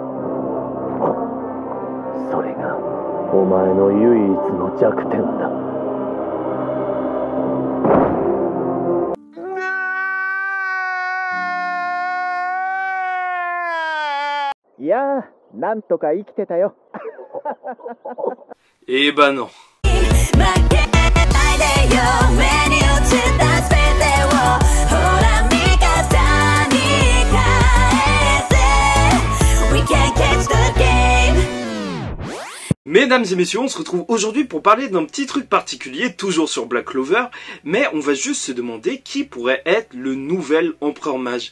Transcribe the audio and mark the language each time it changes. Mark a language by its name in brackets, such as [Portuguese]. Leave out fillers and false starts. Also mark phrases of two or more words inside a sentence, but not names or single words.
[Japanese] それがお前の唯一の弱点だ。いやー、なんとか生きてたよ。 [French] Eh ben non. Mesdames et messieurs, on se retrouve aujourd'hui pour parler d'un petit truc particulier, toujours sur Black Clover, mais on va juste se demander qui pourrait être le nouvel empereur mage.